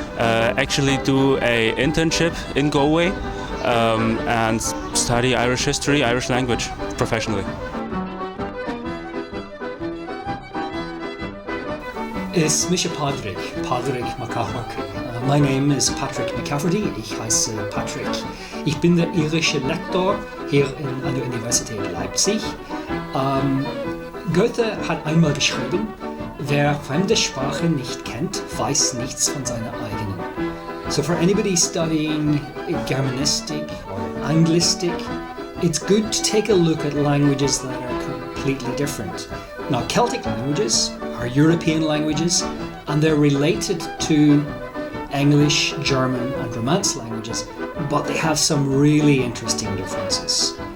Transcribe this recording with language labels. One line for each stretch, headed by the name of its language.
English: Actually, do a internship in Galway and study Irish history, Irish language professionally.
Irish: Is Misha Patrick McCafferty.
English: My name is Patrick McCafferty.
German: Ich heiße Patrick. Ich bin der irische Lektor hier an der Universität Leipzig. Goethe hat einmal geschrieben, wer fremde Sprachen nicht kennt, weiß nichts von seiner eigenen.
English: So for anybody studying Germanistic or Anglistic, it's good to take a look at languages that are completely different. Now, Celtic languages are European languages, and they're related to English, German, and Romance languages, but they have some really interesting differences.